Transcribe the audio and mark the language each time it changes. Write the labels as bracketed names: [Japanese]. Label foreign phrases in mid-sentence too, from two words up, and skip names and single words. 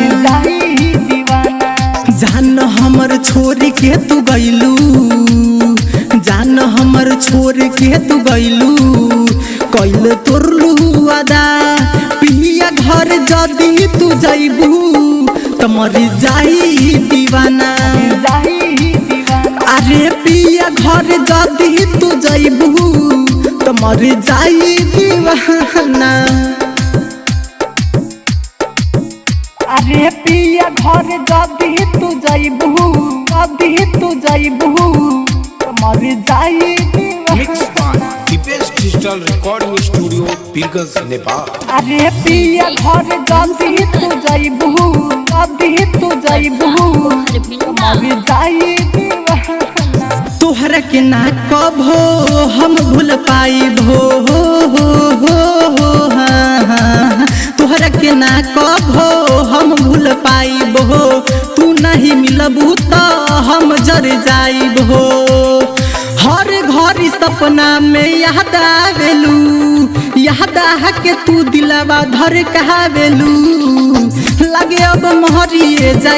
[Bhojpuri] जान हमर छोड़ के तू गइलू जान हमर छोड़ के तू गइलू कैल तोरलू वादा पिया घर जदी तू जइबू त मर जाई दीवाना अरे पिया घर जदी तू जइबू त मर जाई दीवाना अरे पिया घर जदी तू जइबू मर जाई [English] mixed by the best digital recording studio Birgaz Nepal। [Bhojpuri] अरे पिया घर जदी तू जइबू मर जाई तोहरा के ना कभो हम भूल पाइबो तोहरा के ना कभो हम भूल पाइबो तू नहीं मिलबू तो हम जर जाइबो हर घर सपना में याद आवेलू याद आके तू दिलवा धर कहावेलू लगे अब महरिए